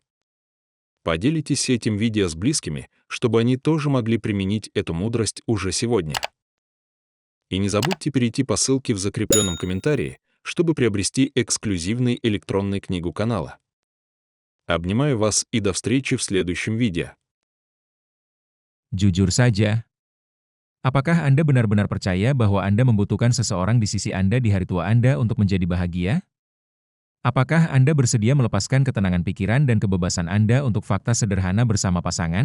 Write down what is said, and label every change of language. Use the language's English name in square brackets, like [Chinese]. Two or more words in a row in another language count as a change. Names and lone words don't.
[Russian] Поделитесь этим видео с близкими, чтобы они тоже могли применить эту мудрость уже сегодня. И не забудьте перейти по ссылке в закрепленном комментарии, чтобы приобрести эксклюзивный электронную книгу канала. Обнимаю вас и до встречи в следующем видео. [Indonesian] Jujur saja, apakah Anda benar-benar percaya bahwa Anda membutuhkan seseorang di sisi Anda di hari tua Anda untuk menjadi bahagia? Apakah Anda bersedia melepaskan ketenangan pikiran dan kebebasan Anda untuk fakta sederhana bersama pasangan?